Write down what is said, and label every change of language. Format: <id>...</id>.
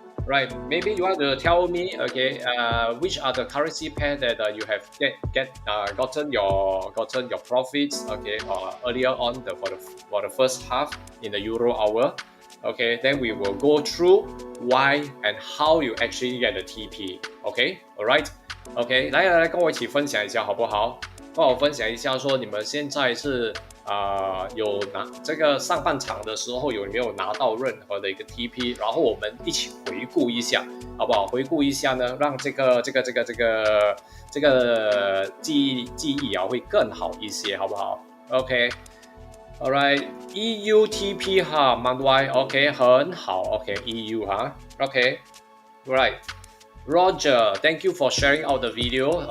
<en>Right, maybe you want to tell me, okay, which are the currency pair that you have gotten your profits, okay, earlier on for the first half in the Euro hour, okay. Then we will go through why and how you actually get the TP, okay, alright, okay.</en> <zh>来跟我一起分享一下好不好？跟我分享一下说你们现在是。有拿这个上半场的时候有没有拿到任何的一个 TP？然后我们一起回顾一下，好不好？回顾一下呢，让这个记忆啊会更好一些，好不好</zh> <en>？OK，All right，EU TP 哈 ，Man Y，OK，</en> <zh>很好</zh> <en>，OK，EU 哈 ，OK，Right。Roger, thank you for sharing out the video.</en>